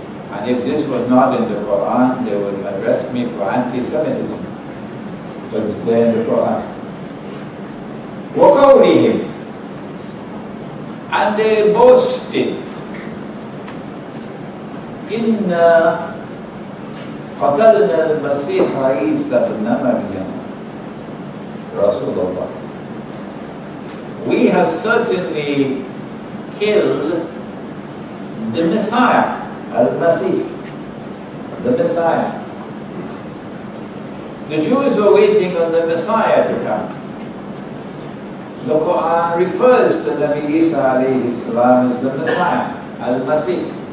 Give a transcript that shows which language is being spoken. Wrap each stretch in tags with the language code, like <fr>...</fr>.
<en>And if this was not in the Quran, they would arrest me for anti-Semitism. But it's there in the Quran.</en> <ar>وَقَوْلِهِمْ,</ar> <en>and they boasted,</en> <ar>إِنَّا قَتَلْنَا الْمَسِيحَ عِيسَى ابْنَ مَرْيَمَ Rasulullah.</ar> <en>We have certainly killed the Messiah, Al-Masih, the Messiah. The Jews were waiting on the Messiah to come. The Quran refers to Nabi Isa alayhi salam as the Messiah, Al-Masih.</en>